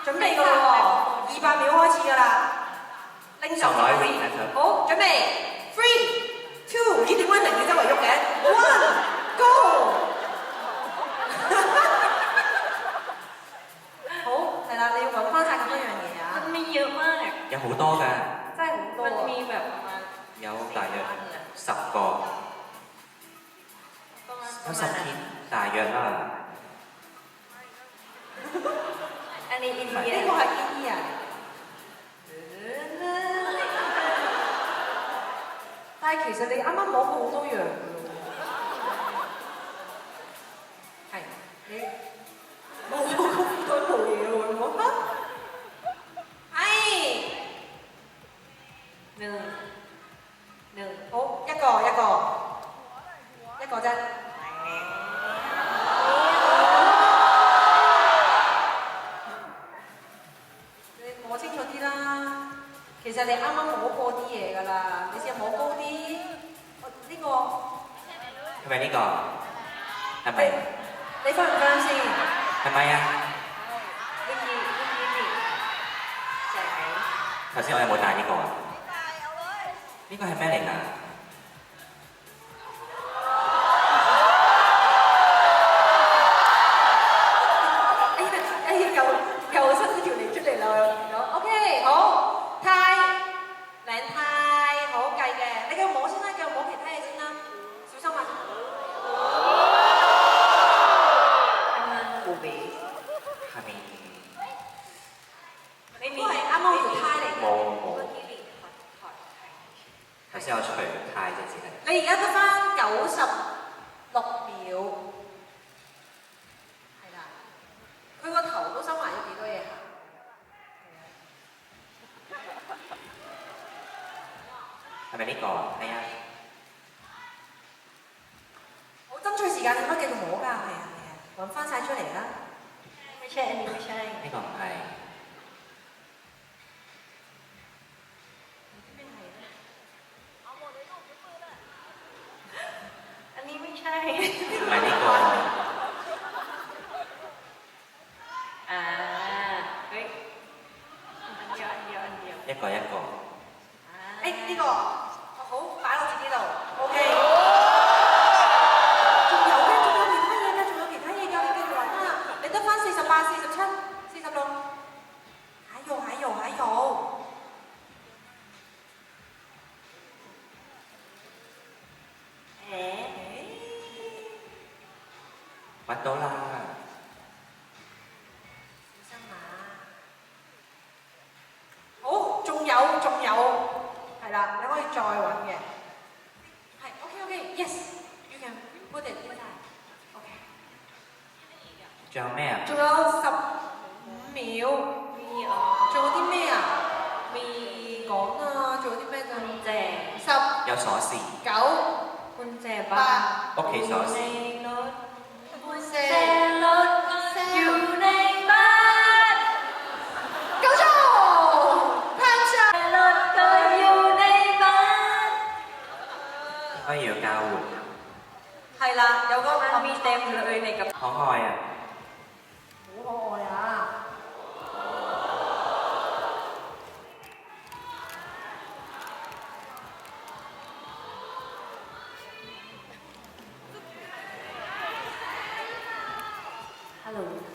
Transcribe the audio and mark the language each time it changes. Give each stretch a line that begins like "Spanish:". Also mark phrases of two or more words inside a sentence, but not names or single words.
Cantonese: 備㗎咯喎，200秒開始㗎啦，拎手 200 機
Thai: 秒นะครับ
Cantonese: 好，準備，3、2，咦點解零你周圍喐嘅？1 Go！好，係啦，你要揾翻晒咁多樣嘢啊！
Thai: มันมีเยอะมาก
Cantonese: 有好多㗎，真係好多
Thai: มัน 啊 มีแบบประมาณ
Cantonese: 有大約10個，
Thai: ประมาณ
Cantonese: 有10天，大約啦。
Thai: อันนี้อิน
Cantonese: 呢
Thai: เดีย
Cantonese: 個係 India。但係其實你啱啱摸過好多樣㗎喎。係，你冇咁多冇嘢喎，冇乜。係。 หนึ่งหนึ่ง 好，一個一個，一個啫。你摸清楚啲啦。其實你啱啱摸過啲嘢㗎啦，你試下摸高啲。呢個係咪呢個？係咪？你翻唔翻先？係咪啊？
Thai: เมื่อกี้นี่แสง
Cantonese: 頭先我有冇帶呢個啊？呢個係咩嚟㗎？又伸咗條脷出嚟啦！有 OK 好，太靚太好計嘅，你繼續摸先啦，繼續摸其他嘢先啦，小心啊！
Thai: อันนั้นบูบี
Cantonese: 係咪？
Thai: ไม่มี
Cantonese: 都係啱啱條胎嚟嘅。冇冇
Thai: เมื่อกี้ลิงถอด
Cantonese: 頭先我除太啫，只係。你而家得翻96秒，係啦，佢個頭都收埋咗幾多嘢下。係咪呢個？係啊。好爭取時間，你可以繼續摸㗎，係啊係啊，揾翻晒出嚟啦。
Thai: ไม่ใช่อันนี้ไม่ใช่
Cantonese: 呢個唔係。
Thai: อันนี้ไม่ใช่
Cantonese: 唔係呢個。
Thai: อ่าเฮ้ยอันเดียวอันเดียวอันเดียว
Cantonese: 一個一個。 อ่า 誒呢個好擺落自己度，OK。仲有嘅，仲有其他嘢嘅，仲有其他嘢㗎，你繼續揾啊！你得翻48、47、46，還有。 เอ๊ะ 揾到啦！小心啊！好，仲有，係啦，你可以再揾嘅。
English: 係 OK，yes，you can put it inside。OK。
Cantonese: 仲有咩啊？仲有15秒，
Thai: มีอ๋อ
Cantonese: 仲有啲咩啊？
Thai: มี
Cantonese: 講啊，仲有啲咩
Thai: กุญ
Cantonese: 㗎？
Thai: แจ
Cantonese: 10、有鎖匙。 9、
Thai: กุญแจบ้าน
Cantonese: 屋企鎖
Thai: ใน
Cantonese: 匙。
Thai: รถ
Cantonese: 4、
Thai: กุญแจรถอยู่ในบ้าน
Cantonese: 夠鐘，拍上。
Thai: รถก็อยู่ในบ้าน
Cantonese: 應該要交換。係啦，有個
Thai: มันมีเต็มเลยในกระเป๋า
Cantonese: 可愛啊！好可愛啊！
Thai: ฮัลโหล